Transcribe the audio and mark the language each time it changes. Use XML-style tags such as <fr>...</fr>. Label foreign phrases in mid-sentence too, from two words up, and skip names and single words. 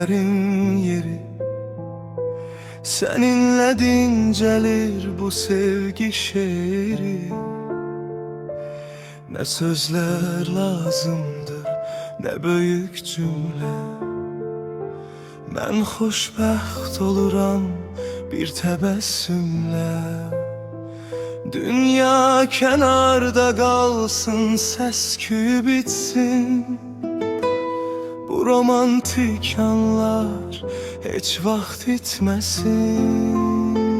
<tr>Yeri seninle dincelir bu sevgi şiiri. Ne sözler lazımdır, ne büyük cümle.</tr> <az>Ben xoşbəxt oluram bir təbəssümlə. Dünya kənarda qalsın, səs-küy bitsin. Bu romantik anlar heç vaxt itməsin.</az>